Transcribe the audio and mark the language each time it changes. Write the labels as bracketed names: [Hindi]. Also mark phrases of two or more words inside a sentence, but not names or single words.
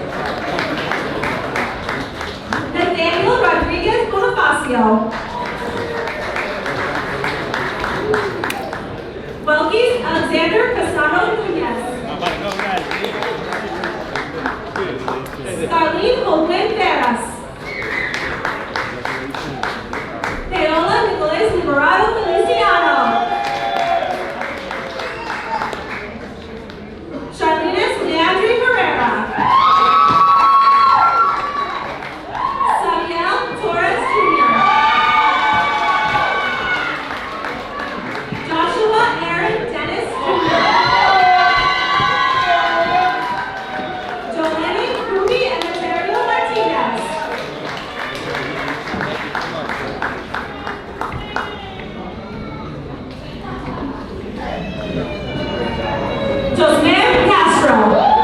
[English] Nathaniel Rodriguez Bonifacio. Welkys Alexander Casano Nunez. Starlene Holguin Veras. Paola Nicolas Liberado Feliciano. Charlene Leandri Herrera. Samuel Torres Jr. Joshua Aaron Dennis Jr. Jolene Ruby and Ontario Martinez. Josmer Castro.